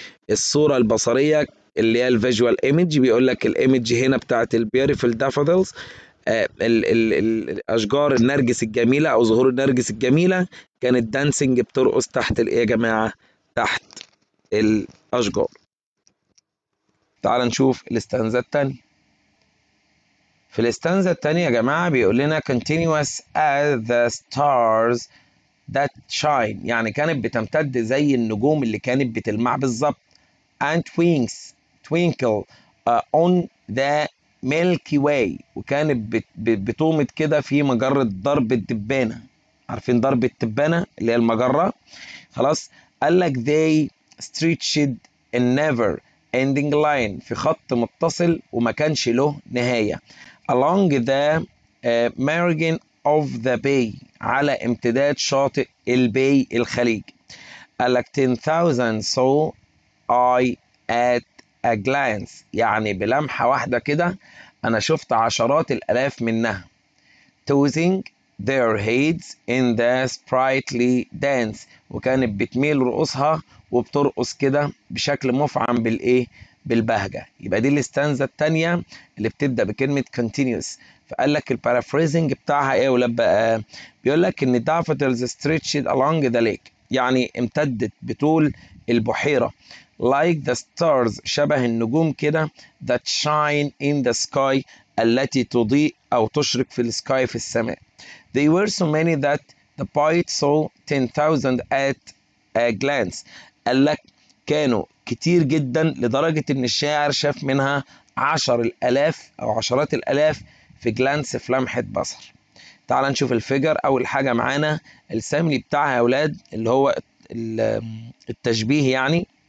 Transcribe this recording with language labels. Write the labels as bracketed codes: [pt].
[ar] الصوره البصريه اللي هي الفيجوال ايمج، بيقول لك الايمج هنا بتاعت البيوتيفul دافودلز، الاشجار النرجس الجميله او زهور النرجس الجميله، كانت دانسينج، بترقص تحت الايه يا جماعه؟ تحت الاشجار. تعال نشوف الاستنزه الثانيه. في الاستنزه الثانيه يا جماعه بيقول لنا [en] continuous as the stars that shine. [ar] يعني كانت بتمتد زي النجوم اللي كانت بتلمع بالظبط. [en] and twinkle on the Milky Way. [ar] وكانت بتومد كده في مجرة درب التبانة. عارفين درب التبانة اللي هي المجرة؟ خلاص. قال لك [en] they stretched a never ending line، [ar] في خط متصل وما كانش له نهاية. [en] along the margin of the bay، [ar] على امتداد شاطئ البي، الخليج. قال لك [en] 10,000 saw I at a glance. [ar] يعني بلمحة واحدة كده أنا شفت عشرات الآلاف منها. [en] tossing their heads in the sprightly dance، [ar] وكانت بتميل رؤوسها وبترقص كده بشكل مفعم بالايه؟ بالبهجه. يبقى دي الاستانزا الثانيه اللي بتبدا بكلمه continuous. فقال لك البارافريزنج بتاعها ايه ولا بقى؟ بيقول لك ان [en] daffodils stretched along the lake، [ar] يعني امتدت بطول البحيره، [en] like the stars، [ar] شبه النجوم كده، [en] that shine in the sky، [ar] التي تضيء او تشرق في السكاي في السماء. [en] They were so many that the poet saw 10,000 at a glance. [ar] قال لك كانوا كتير جدا لدرجة إن الشاعر شاف منها 10,000 أو عشرات الآلاف في جلانس، في لمحة بصر. تعال نشوف الفيجر. أول حاجة معانا السامري بتاعها يا أولاد، اللي هو التشبيه يعني.